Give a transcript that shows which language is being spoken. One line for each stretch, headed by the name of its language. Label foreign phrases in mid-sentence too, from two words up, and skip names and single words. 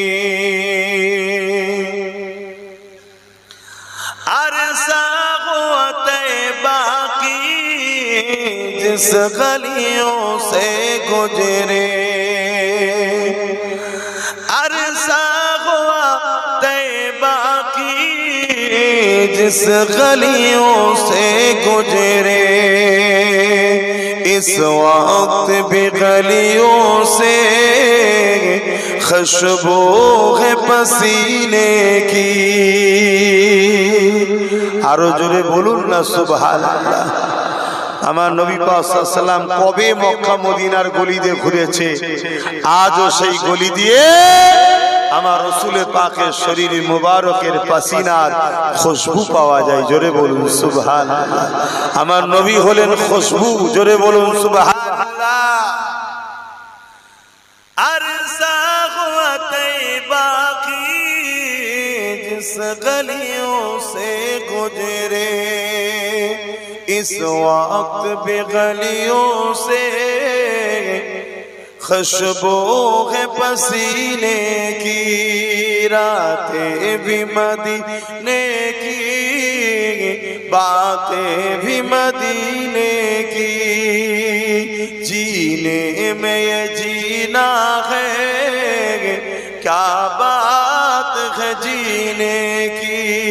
Urdu: جس گلیوں سے گزرے عرصہ ہوا طیبہ کی جس گلیوں سے گزرے اس وقت بھی گلیوں سے خوشبو ہے پسینے کی
Bangla: আরো জোরে বলুন না সুবহানাল্লাহ আমার নবী পাক
Arabic: صلى الله عليه وسلم
Bangla: কবে মক্কা মদিনার গলি দিয়ে ঘুরেছে আজও সেই গলি দিয়ে আমার রাসূলের পাকের শরীর মুবারকের পাসিনার খুশবু পাওয়া যায় জোরে বলুন সুবহানাল্লাহ আমার নবী হলেন খুশবু জোরে বলুন সুবহানাল্লাহ
Urdu: عرصہ ہوا طیبہ کی جس گلیوں سے گزرے اس وقت بھی گلیوں سے خوشبو ہے پسینے کی راتیں بھی مدینے کی باتیں بھی مدینے کی جینے میں یہ جینا ہے کیا بات ہے جینے کی